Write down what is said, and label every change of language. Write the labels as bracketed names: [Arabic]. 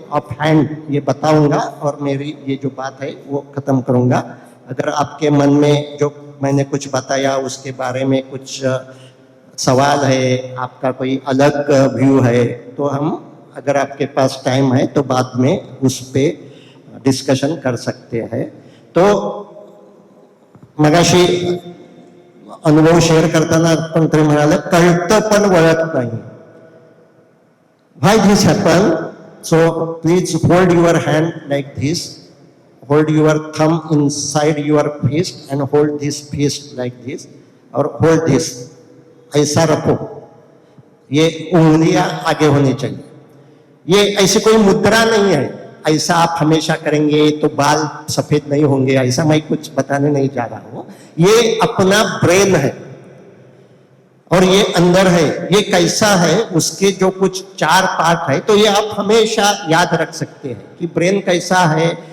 [Hindi] Of hand ये बताऊंगा और मेरी ये जो बात है वो खत्म करूंगा। अगर आपके मन में जो मैंने कुछ बताया उसके बारे में कुछ सवाल है, आपका कोई अलग व्यू है, तो हम अगर आपके पास टाइम है तो बाद में उस पे डिस्कशन कर सकते हैं। [Marathi] तो मगाशी अनुभव शेअर करताना कोणतरी म्हणाले कळतं पण वळत नाही. [English] Why this happen? So please hold your hand like this, hold your thumb inside your fist and hold this fist like this, और hold this, [Hindi] ऐसा रखो, ये उंगलियां आगे होनी चाहिए. ये ऐसी कोई मुद्रा नहीं है, ऐसा आप हमेशा करेंगे तो बाल सफेद नहीं होंगे, ऐसा मैं कुछ बताने नहीं जा रहा हूं. ये अपना ब्रेन है और ये अंदर है. ये कैसा है, उसके जो कुछ 4 पार्ट है, तो ये आप हमेशा याद रख सकते हैं कि ब्रेन कैसा है.